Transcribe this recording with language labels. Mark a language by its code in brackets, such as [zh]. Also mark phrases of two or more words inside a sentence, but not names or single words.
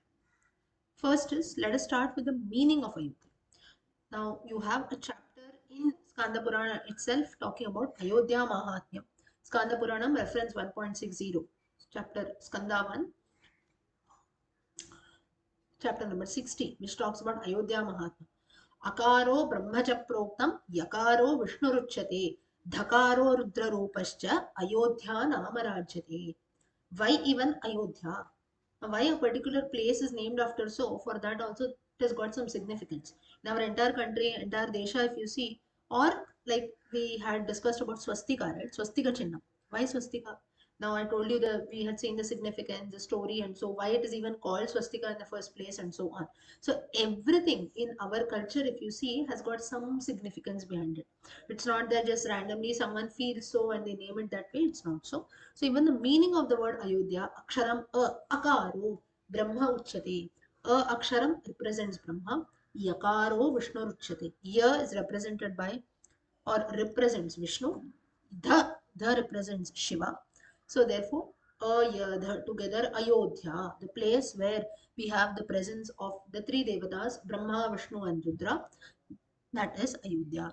[en] First is, let us start with the meaning of Ayodhya. Now, you have a chapter in Skanda Purana itself talking about Ayodhya Mahatmya. Skanda Puranam reference 1.60. Chapter Skanda 1, chapter number 60, which talks about Ayodhya Mahatmya. [sa] Akaro Brahmacha Proktam Yakaro Vishnuruchyate Dhakaro Rudrarupascha Ayodhya Namarajyate. [en] Why even Ayodhya? Why a particular place is named after, so for that also it has got some significance. In our entire country, entire Desha, if you see, or like we had discussed about swastika, right? [sa] Swastika Chinnam. [en] Why swastika? Now I told you that we had seen the significance, the story, and so why it is even called swastika in the first place, and so on. So everything in our culture, if you see, has got some significance behind it. It's not that just randomly someone feels so and they name it that way. It's not so. So even the meaning of the word Ayodhya, [sa] Aksharam Akaro Brahma Uchyate. [en] Aksharam represents Brahma. [sa] Yakaro Vishnu Uchyate. [en] Ya is represented by or represents Vishnu. The represents Shiva. So therefore, Ayodhya together Ayodhya, the place where we have the presence of the three devatas, Brahma, Vishnu, and Rudra. That is Ayodhya.